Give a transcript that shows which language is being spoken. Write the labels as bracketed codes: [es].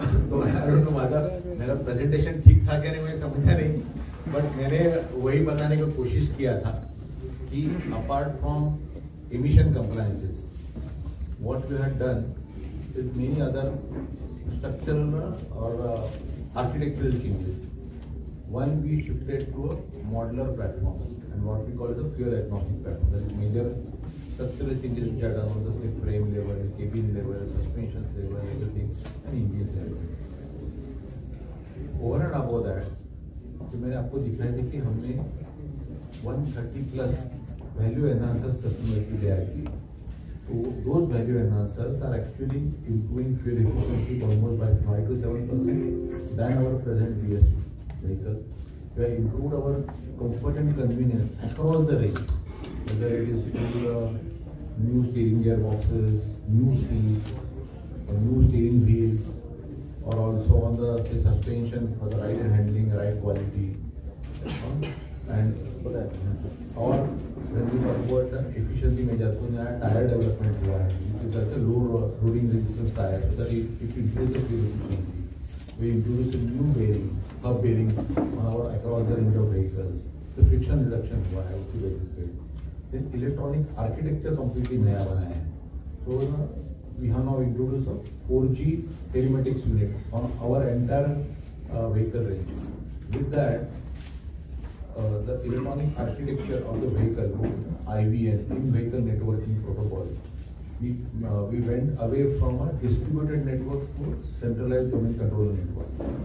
[hi] तो मेरा प्रेजेंटेशन ठीक था क्या नहीं मैं समझा नहीं, [en] but [hi] मैंने वही बताने की कोशिश किया था कि [en] Apart from emission compliances, what we had done is many other structural or architectural changes. One, we shifted to a modular platform, and and what we call the fuel agnostic platform. That is major structural changes which are done on the say frame level, cabin level, suspension level, everything, and engine level. Over and above that, [hi] जो मैंने आपको दिखाया था कि हमने 130 plus value enhancers customers के लिए आएगी. [en] So those value enhancers are actually improving fuel efficiency almost by 5 to 7% than our present BS6 vehicle. We have improved our comfort and convenience across the range, whether it is new steering gearboxes, new seats, or new steering wheels, or also on the suspension for the right handling, right quality, and or when we talk about the efficiency measure, so now tire development [hi] हुआ है, [en] which is like a low loading resistance tire, so that it improves the fuel efficiency. We introduce a new bearing, hub bearings on our across the range of vehicles. The friction reduction [hi] हुआ है उसकी [en] basis पे. Then electronic architecture completely [hi] नया बनाया है. [en] So we have now introduced a 4G telematics unit on our entire vehicle range. With that, the electronic architecture of the vehicle, IVN, in-vehicle networking protocol, we went away from a distributed network to centralized domain controller network.